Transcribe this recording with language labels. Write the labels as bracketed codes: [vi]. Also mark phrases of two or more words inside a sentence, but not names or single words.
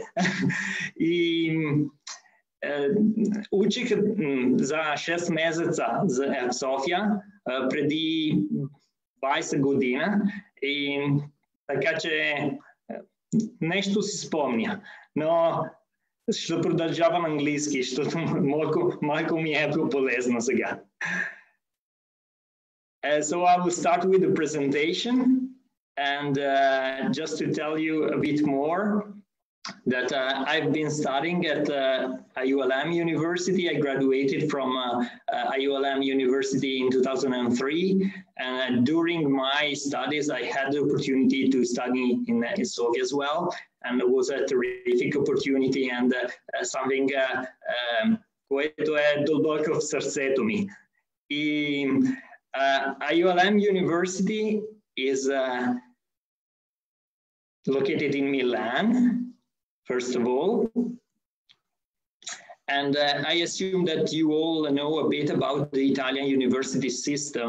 [bg] И учих за 6 месеца в София преди 20 година и така че нещо си спомня, но ще продължавам английски, защото малко ми е полезно сега. [en] So I will start with the presentation and just to tell you a bit more that I've been studying at IULM University. I graduated from IULM University in 2003, and during my studies I had the opportunity to study in Sofia as well, and it was a terrific opportunity and something [bg] което е дълбоко в сърцето ми. [en] И IULM University is located in Milan, first of all. And I assume that you all know a bit about the Italian university system.